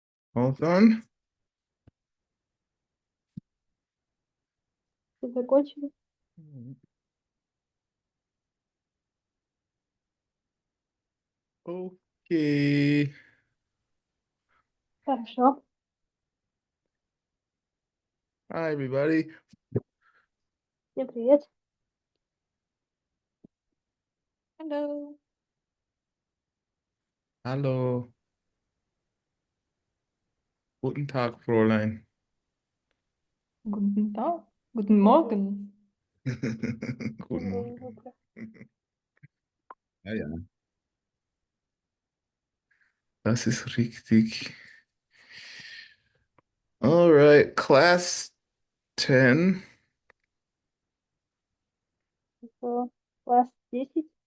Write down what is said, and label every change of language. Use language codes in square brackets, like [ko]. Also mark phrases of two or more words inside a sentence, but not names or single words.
[en] Hold on. [ru] Ты закончили? [en] Okay. [ru] Хорошо. [en] Hi, everybody. [ru] Всем привет. [en] Hello. [de] Hallo. Guten Tag, Fräulein. Guten Tag. Guten Morgen. Guten Morgen. [ru] Утро. [de] Ja, ja. Das ist richtig. [en] All right, class 10. [ru] Класс 10.